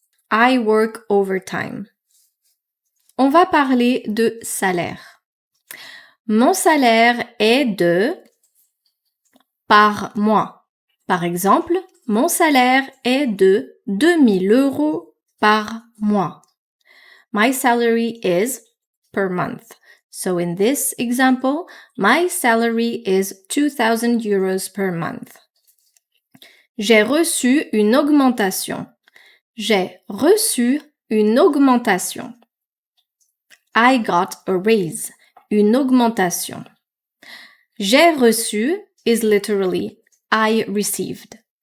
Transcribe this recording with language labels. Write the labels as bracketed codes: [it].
[en] I work overtime. [fr] On va parler de salaire. Mon salaire est de par mois. Par exemple, mon salaire est de 2000 € par mois. [en] My salary is per month. So in this example, my salary is 2,000 euros per month. [fr] J'ai reçu une augmentation. J'ai reçu une augmentation. [en] I got a raise. [fr] Une augmentation. J'ai reçu [en] is literally I received.